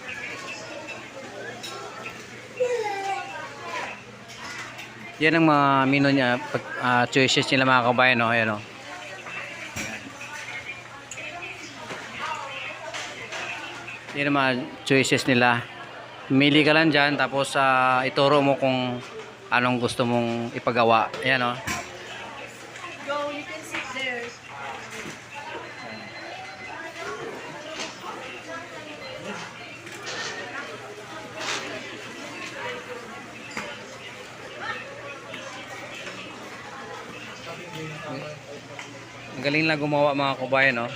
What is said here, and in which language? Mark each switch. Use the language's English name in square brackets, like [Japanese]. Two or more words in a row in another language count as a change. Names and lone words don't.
[Filipino] Yan ang mga menu niya, choices nila mga kabayan, no? Ayan, no? Yan ang mga choices nila. Mili ka lang dyan, tapos ituro mo kung anong gusto mong ipagawa. Ayan, no? [English] Go, you can sit there. [Filipino] Ang galing lang gumawa mga kabayan, no?